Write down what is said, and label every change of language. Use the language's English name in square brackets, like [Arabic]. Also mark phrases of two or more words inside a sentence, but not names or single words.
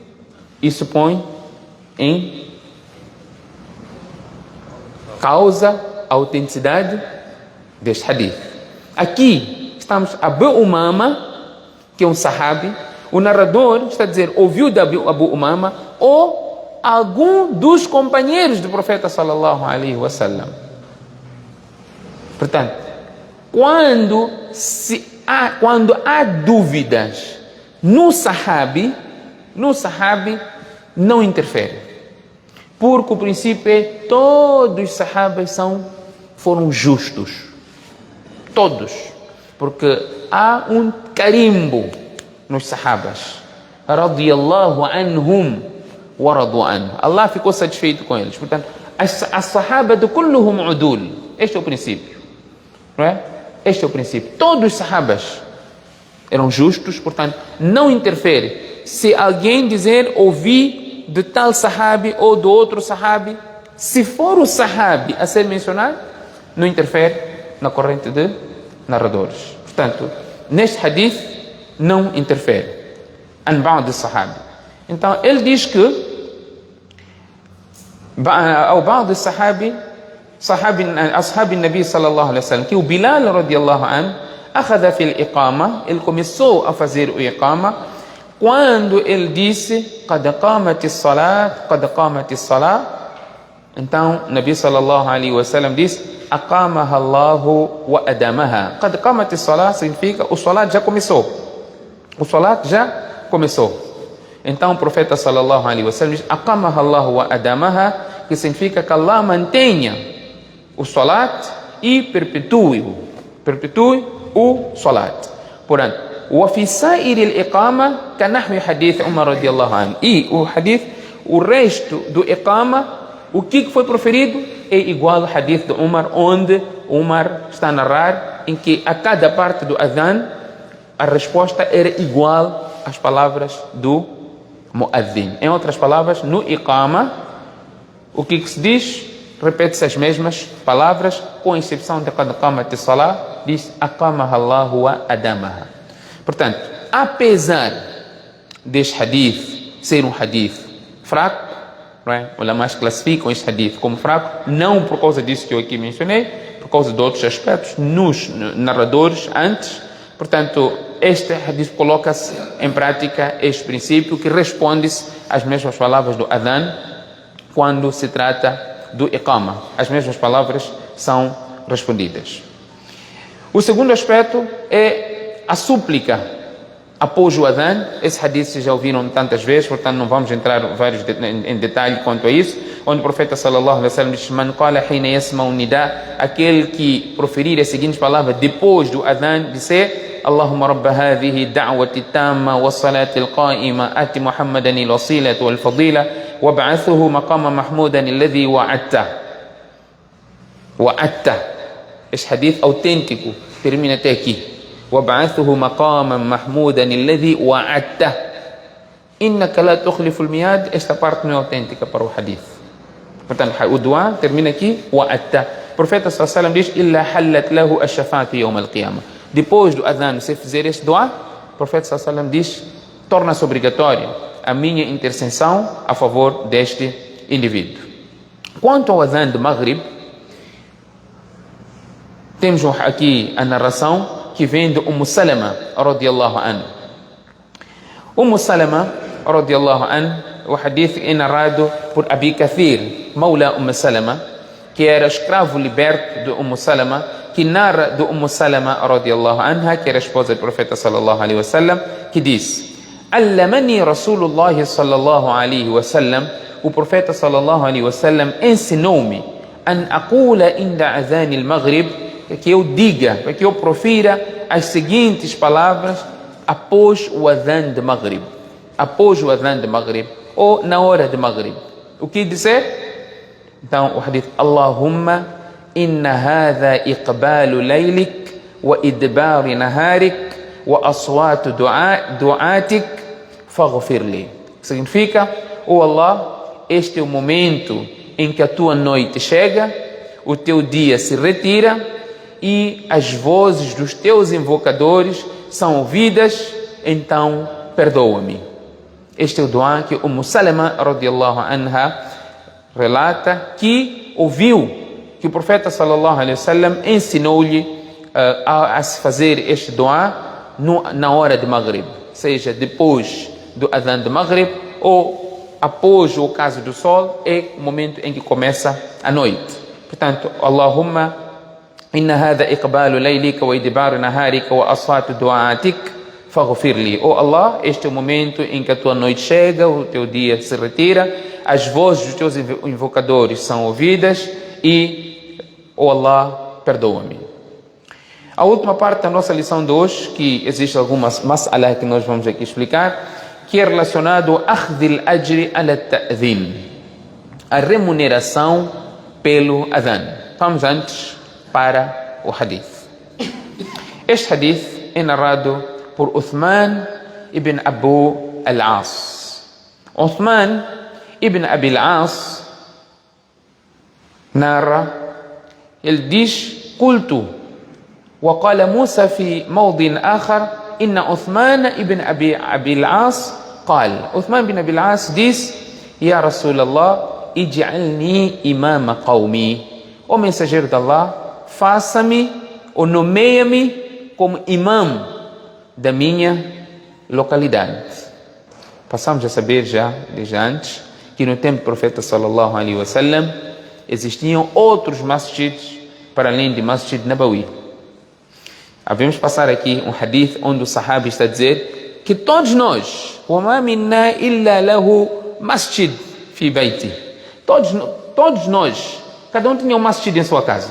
[Portuguese] Isso põe em causa a autenticidade deste hadith. Aqui estamos Abu Umama, que é um sahabi. O narrador está a dizer, ouviu de Abu Umama ou algum dos companheiros do profeta [Arabic] صلى الله عليه وسلم. [Portuguese] Portanto, quando há dúvidas no sahabi, não interfere. Porque o princípio é todos os sahabas foram justos. Todos. Porque há um carimbo nos sahabas. [Arabic] رضي الله عنهم ورضوا عنه. [Portuguese] Allah ficou satisfeito com eles. Portanto, as sahabas [Arabic] كلهم عدول. [Portuguese] Este é o princípio. Não é? Este é o princípio. Todos os sahabas eram justos, portanto, não interfere. Se alguém dizer, ouvi de tal sahabi ou do outro sahabi, se for o sahabi a ser mencionado, não interfere na corrente de narradores. Portanto, neste hadith, não interfere. [Arabic] عن بعض صحابي. [Portuguese] Então, ele diz que ao [Arabic] بعض صحابي, أصحاب النبي صلى الله عليه وسلم [Portuguese] que o Bilal [Arabic] رضي الله عنه أخذ في الإقامة, [Portuguese] ele começou a fazer o iqama quando ele disse [Arabic] قد قامت الصلاة قد قامت الصلاة. [Portuguese] Então Nabi [Arabic] صلى الله عليه وسلم [Portuguese] diz [Arabic] أقامها الله وأدامها. قد قامت الصلاة [Portuguese] significa o salat já começou. O salat já começou. Então o profeta [Arabic] صلى الله عليه وسلم [Portuguese] diz [Arabic] أقامها الله وأدامها, [Portuguese] que significa que Allah mantenha o salat e perpetue o salat. Portanto, [Arabic] وفي سائر الإقامة كنحو حديث عمر رضي الله عنه. [Portuguese] E o hadith, o resto do iqama, o que foi proferido é igual ao hadith de Umar, onde Umar está a narrar em que a cada parte do adhan a resposta era igual às palavras do muadhin. Em outras palavras, no iqama, o que se diz? Repete-se as mesmas palavras, com exceção de quando [Arabic] قامت الصلاة, [Portuguese] diz [Arabic] أقامها الله وأدامها. [Portuguese] Portanto, apesar deste hadith ser um hadith fraco, não é? Os ulama's classificam este hadith como fraco, não por causa disso que eu aqui mencionei, por causa de outros aspectos nos narradores antes. Portanto, este hadith coloca-se em prática este princípio que responde-se às mesmas palavras do adhan quando se trata do iqama. As mesmas palavras são respondidas. O segundo aspecto é a súplica após o adhan. Esse hadith vocês já ouviram tantas vezes, portanto não vamos entrar em detalhe quanto a isso, onde o profeta [Arabic] صلى الله عليه وسلم [Portuguese] diz: [Arabic] من قال حين يسمع النداء, [Portuguese] aquele que proferir as seguintes palavras depois do adhan, disser: [Arabic] اللهم رب هذه الدعوة التامة والصلاة القائمة آت محمدا الوسيلة والفضيلة وابعثه مقاما محمودا الذي وعدت. [Portuguese] Este hadith autêntico termina até aqui. [Arabic] وابعثه مقاما محمودا الذي وعدته إنك لا تخلف الميعاد. [Portuguese] Esta parte não é autêntica para o hadith. Portanto, o dua termina aqui, وعدته. O profeta [Arabic] صلى الله عليه وسلم [Portuguese] diz: [Arabic] إلا حلت له الشفاعة يوم القيامة. [Portuguese] Depois do adhan, se fizer este dua, o profeta [Arabic] صلى الله عليه وسلم [Portuguese] diz: torna-se obrigatório a minha intercessão a favor deste indivíduo. Quanto ao adhan de Maghrib, temos aqui a narração que vem de Salama [Arabic] رضي الله عنه. [Portuguese] Salama [Arabic] رضي الله عنه, [Portuguese] o hadith é narrado por Abi Kathir, Maula Salama, que era escravo liberto de Salama, que narra de Salama [Arabic] رضي الله عنها, [Portuguese] que era esposa do profeta [Arabic] صلى الله عليه وسلم, [Portuguese] que diz: [Arabic] علمني رسول الله صلى الله عليه وسلم, [Portuguese] o profeta [Arabic] صلى الله عليه وسلم [Portuguese] ensinou-me [Arabic] أن أقول عند أذان المغرب, [Portuguese] que eu diga, para que eu profira as seguintes palavras após o adhan de Maghrib. Após o adhan de Maghrib, ou na hora de Maghrib. O que dizer? Então, o hadith: [Arabic] اللهم إن هذا إقبال ليلك وإدبار نهارك وأصوات دعاتك فاغفر لي. [Portuguese] Significa: oh Allah, este é o momento em que a tua noite chega, o teu dia se retira e as vozes dos teus invocadores são ouvidas, então perdoa-me. Este é o dua que Salama [Arabic] رضي الله عنها [Portuguese] relata que ouviu que o profeta [Arabic] صلى الله عليه وسلم [Portuguese] ensinou-lhe a se fazer este dua na hora de Maghrib, seja depois do adhan de Maghrib ou após o ocaso do sol, é o momento em que começa a noite. Portanto, [Arabic] Allahumma إن هذا إقبال ليلك وإدبار نهارك وأصوات دعاتك faghfirli. [Portuguese] Oh Allah, este é o momento em que a tua noite chega, o teu dia se retira, as vozes dos teus invocadores são ouvidas e, oh Allah, perdoa-me. A última parte da nossa lição de hoje, que existe algumas mas'ala que nós vamos aqui explicar, que é relacionado a [Arabic] أخذ الأجر على التأذين, [Portuguese] a remuneração pelo adhan. Vamos antes para o hadith. Este hadith é narrado por Uthman ibn Abu al-As. Uthman ibn Abi al-As narra, ele diz: [Arabic] قلت وقال موسى في موضع آخر إن عثمان ابن أبي العاص قال. عثمان بن أبي العاص diz: يا رسول الله اجعلني إمام قومي. [Portuguese] O mensageiro de Allah, faça-me ou nomeia-me como imam da minha localidade. Passamos a saber já, desde antes, que no tempo do profeta [Arabic] صلى الله عليه وسلم [Portuguese] existiam outros masjids para além de Masjid Nabawi. Havemos passar aqui um hadith onde o sahabi está a dizer que todos nós, [Arabic] وَمَا مِنَّا إِلَّا لَهُ مسجد في بيتي. [Portuguese] Todos nós, cada um tinha um masjid em sua casa.